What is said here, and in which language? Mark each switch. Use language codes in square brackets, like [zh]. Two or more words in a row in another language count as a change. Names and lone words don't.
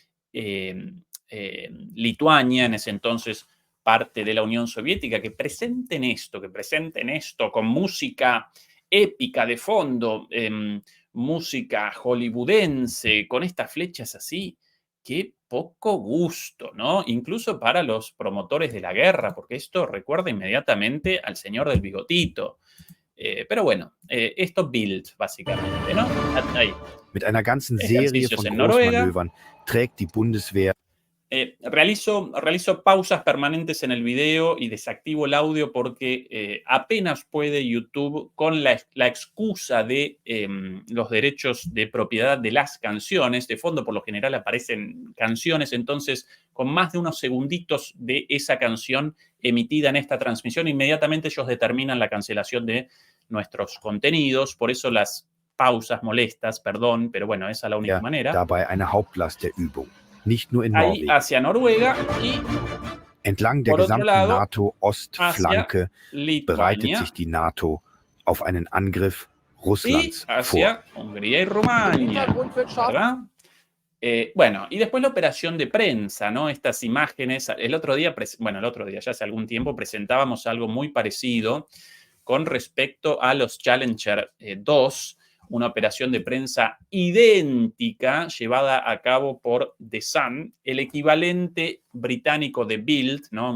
[es] Lituania, en ese entonces parte de la Unión Soviética, que presenten esto con música épica de fondo, música hollywoodense, con estas flechas así, qué poco gusto, ¿no? Incluso para los promotores de la guerra, porque esto recuerda inmediatamente al señor del bigotito. Pero bueno, esto Bild, básicamente, ¿no? Ahí. [de] mit einer ganzen Serie [es] Ejercicios [de] von [es] en Noruega. [de] Großmanövern trägt die Bundeswehr [es] Realizo pausas permanentes en el video y desactivo el audio porque apenas puede YouTube, con la excusa de los derechos de propiedad de las canciones. De fondo, por lo general, aparecen canciones, entonces, con más de unos segunditos de esa canción emitida en esta transmisión, inmediatamente ellos determinan la cancelación de nuestros contenidos. Por eso las pausas molestas, perdón, pero bueno, esa es la única manera. [de] dabei eine Hauptlast der Übung, nicht nur in [es] Ahí [de] Norwegen. [es] hacia Noruega y [de] Entlang der [es] por otro [de] gesamten [es] lado, [de] NATO-Ostflanke [es] hacia [de] bereitet [es] Lituania [de] sich die NATO auf einen Angriff [es] y [de] Russlands vor. [es] hacia Hungría y Rumania, ¿verdad? Bueno, y después la operación de prensa, ¿no? Estas imágenes, el otro día, ya hace algún tiempo, presentábamos algo muy parecido con respecto a los Challenger 2, una operación de prensa idéntica llevada a cabo por The Sun, el equivalente británico de Bild, ¿no?